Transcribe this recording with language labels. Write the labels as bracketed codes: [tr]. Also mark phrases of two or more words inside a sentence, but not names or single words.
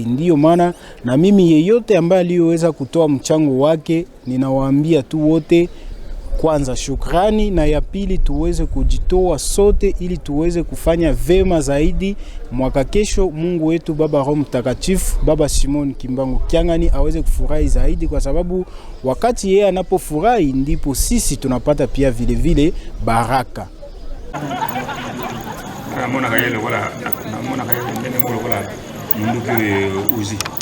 [sw] Ndiyo maana na mimi yeyote ambaye aliyoweza kutoa mchango wake, ninawaambia tu wote kwanza shukrani, na ya pili tuweze kujitoa sote ili tuweze kufanya vema zaidi mwaka kesho. Mungu wetu baba Roho Mtakatifu baba Simon Kimbangu Kiangani aweze kufurahi zaidi, kwa sababu wakati yeye anapofurahi ndipo sisi tunapata pia vile vile baraka. Namona kayele wala namona kayele ngene ngolo wala mundu ki uzi